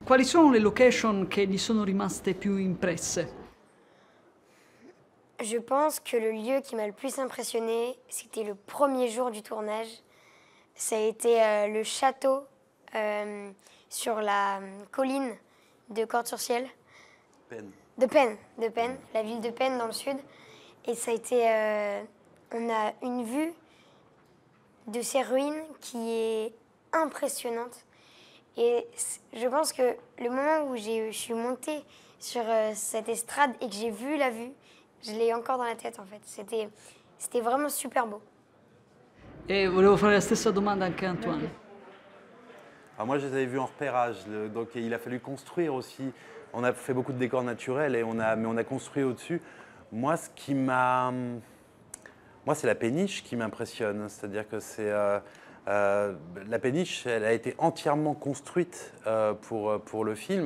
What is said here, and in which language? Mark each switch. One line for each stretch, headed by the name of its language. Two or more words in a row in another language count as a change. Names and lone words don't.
Italian: Quali sono le location che gli sono rimaste più impresse?
French: Je pense que le lieu qui m'a le plus impressionné, c'était le premier jour du tournage. Ça a été le château sur la colline de Cordes-sur-Ciel. Peine. De Penn, la ville de Penn dans le sud. Et ça a été... on a une vue de ces ruines qui est impressionnante. Et je pense que le moment où je suis montée sur cette estrade et que j'ai vu la vue, je l'ai encore dans la tête en fait. C'était vraiment super beau.
Italian: E volevo fare la stessa domanda anche a Antoine.
French: Alors moi, je les avais vus en repérage, donc il a fallu construire aussi. On a fait beaucoup de décors naturels, mais on a construit au-dessus. Moi, c'est la péniche qui m'impressionne. C'est-à-dire que la péniche, elle a été entièrement construite pour le film.